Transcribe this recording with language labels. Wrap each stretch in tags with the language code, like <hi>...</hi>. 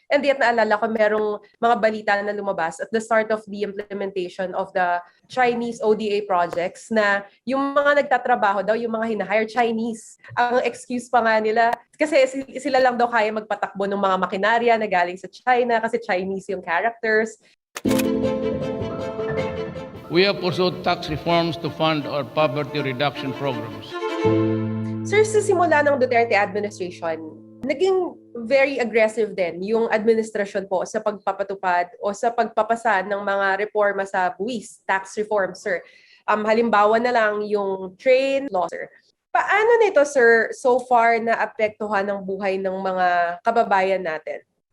<tl>And yet naalala ko merong mga balita na lumabas</tl> <en>at the start of the implementation of the Chinese ODA projects</en> <tl>na yung mga nagtatrabaho daw, yung mga hinahire Chinese. Ang excuse pa nga nila, kasi sila lang daw kaya magpatakbo ng mga makinarya na galing sa China kasi Chinese yung characters.</tl> <en>We have pursued tax reforms to fund our poverty reduction programs.</en> <tl>Sir, sa simula ng Duterte administration, naging very aggressive din yung administrasyon po sa pagpapatupad o sa pagpapasa ng mga reforma sa buwis, tax reform, sir. Halimbawa na lang yung train law, sir. Paano nito, sir, so far na apektuhan ng buhay ng mga kababayan natin?</tl>